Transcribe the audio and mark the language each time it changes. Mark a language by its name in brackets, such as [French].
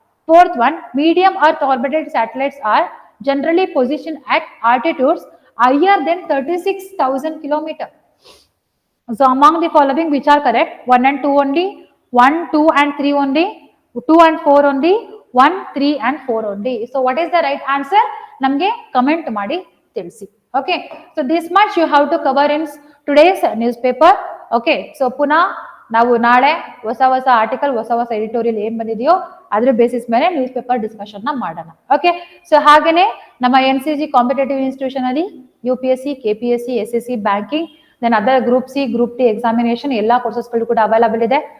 [English] Fourth one, medium earth orbited satellites are generally positioned at altitudes higher than 36,000 kilometers. So among the following which are correct? 1 and 2 only, 1, 2 and 3 only, 2 and 4 only, 1, 3 and 4 only. So what is the right answer? [Kannada] Namge comment ಮಾಡಿ ತಿಳಿಸಿ. [English] Okay, so this much you have to cover in today's newspaper. Okay, so [Kannada] ಪುನಃ ನಾವು ನಾಳೆ ಹೊಸ article, ಹೊಸ editorial ಏನ್ ಬಂದಿದೆಯೋ ಅದ್ರ basis ಮೇಲೆ ನ್ಯೂಸ್ ಪೇಪರ್ ಡಿಸ್ಕಷನ್ ನ ಮಾಡೋಣ. ಓಕೆ, ಸೊ ಹಾಗೇನೆ ನಮ್ಮ NCG ಕಾಂಪಿಟೇಟಿವ್ ಇನ್ಸ್ಟಿಟ್ಯೂಷನ್ ಅಲ್ಲಿ UPSC, KPSC, SSC, banking, then other group C, group T examination ಎಲ್ಲಾ ಕೋರ್ಸಸ್ಗಳು ಕೂಡ ಅವೈಲಬಲ್ ಇದೆ.